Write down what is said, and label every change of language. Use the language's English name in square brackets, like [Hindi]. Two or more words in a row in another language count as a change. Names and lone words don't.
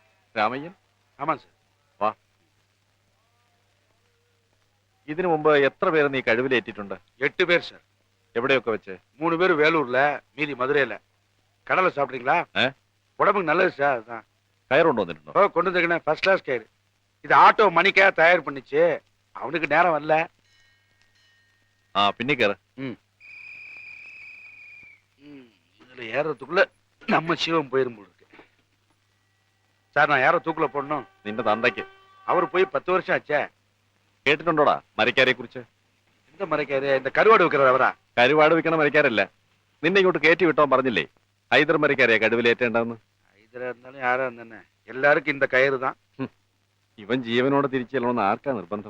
[Malayalam] രാമയ്യൻ? [Tamil] ஆமா சார். [Malayalam] വാ. ഇതിനു മുമ്പ് എത്ര പേര് നീ കഴിവിലേറ്റിട്ടുണ്ട്? [Tamil] 8 பேர் சார். [Malayalam] എവിടെയൊക്കെ വെച്ച്? [Tamil] 3 பேர் வேலூர்ல, மீதி மதுரையில. கடலை சாப்பிட்றீங்களா? உடம்புக்கு நல்லது சார். அதான். [Malayalam] കയറുണ്ടോ വന്നിട്ടുണ്ടോ? [Tamil] ஓ, கொண்டு வந்துருக்கேன். [English] first class [Tamil] கயிறு. இது ஆட்டோ மணிக்காக தயார் பண்ணிச்சு. அவனுக்கு நேரம் வரல. [Malayalam] ആ പിന്നെ കയറ്. [Tamil] இதுல ஏறதுக்குள்ள நம்ம சிவம் போயிரும் போல இருக்கு. சார், நான் யாரோ தூக்குல போடணும். [Malayalam] നിന്റെ തന്തയ്ക്ക്. [Tamil] அவர் போய் 10 வருஷம் ஆச்சே. [Malayalam] കേട്ടിട്ടുണ്ടോടാ മരക്കാരെ കുറിച്ച്? [Tamil] இந்த மறைக்காரு, இந்த கருவாடு வைக்கிறார் അവരാ? [Malayalam] കരുവാട് വിൽക്കണ മരക്കാരല്ല. നിന്നെ ഇങ്ങോട്ട് കയറ്റി വിട്ടോ പറഞ്ഞില്ലേ ഹൈദർ മരക്കാരെയാ കഴിവിലേറ്റേണ്ടെന്ന്. [Tamil] ഹൈദരാ இருந்தாலும் யாரா இருந்தானே எல்லாருக்கும் இந்த கயிறு தான். [Malayalam] ഇവൻ ജീവനോടെ തിരിച്ചു ചെല്ലണമെന്ന് ആർക്കാ നിർബന്ധം?